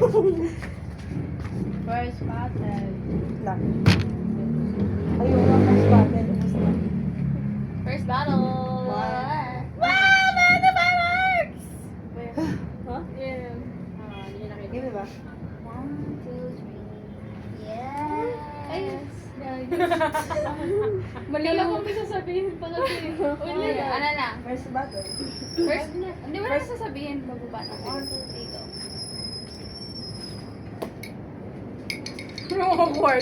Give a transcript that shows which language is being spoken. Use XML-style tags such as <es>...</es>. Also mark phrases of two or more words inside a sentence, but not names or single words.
<en>First battle.</en> <tl>Lang. Ayun lang, mas battle.</tl> <en>First battle. Wow. Wow! Man, the fireworks! Huh? Yeah.</en> <tl>Hindi na nakita.</tl> <en>Give me ba? 1, 2, 3</en> <tl>Ay,</tl> <en>Yes</en> <tl>mali lang kung may sasabihin pa kasi. Ulit. Ano na?</tl> <en>First battle.</en> <tl>First, hindi mo na sasabihin bababa na.</tl> <en>1, 2, 3, go. Awkward.</en>